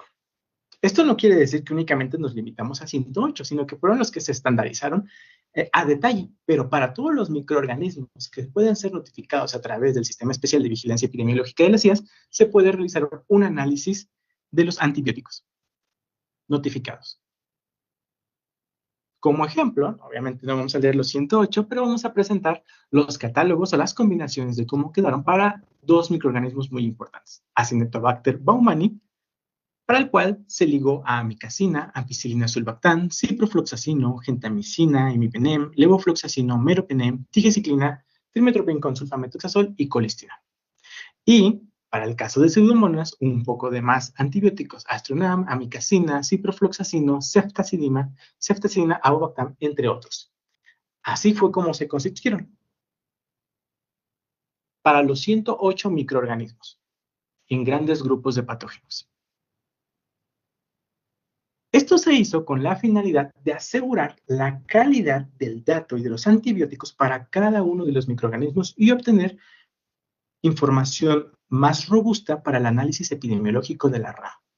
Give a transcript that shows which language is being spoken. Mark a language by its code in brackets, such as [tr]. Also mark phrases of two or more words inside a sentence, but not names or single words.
[es] Esto no quiere decir que únicamente nos limitamos a 108, sino que fueron los que se estandarizaron a detalle, pero para todos los microorganismos que pueden ser notificados a través del Sistema Especial de Vigilancia Epidemiológica de las IAS, se puede realizar un análisis de los antibióticos notificados. Como ejemplo, obviamente no vamos a leer los 108, pero vamos a presentar los catálogos o las combinaciones de cómo quedaron para dos microorganismos muy importantes, Acinetobacter baumannii, para el cual se ligó a amicacina, ampicilina sulbactam, ciprofloxacino, gentamicina, imipenem, levofloxacino, meropenem, tigeciclina, trimethoprim con sulfamethoxazol y colistina. Y para el caso de pseudomonas, un poco de más antibióticos, astronam, amicacina, ciprofloxacino, ceftazidima, avobactam, entre otros. Así fue como se constituyeron. Para los 108 microorganismos, en grandes grupos de patógenos. Esto se hizo con la finalidad de asegurar la calidad del dato y de los antibióticos para cada uno de los microorganismos y obtener información más robusta para el análisis epidemiológico de la RAM.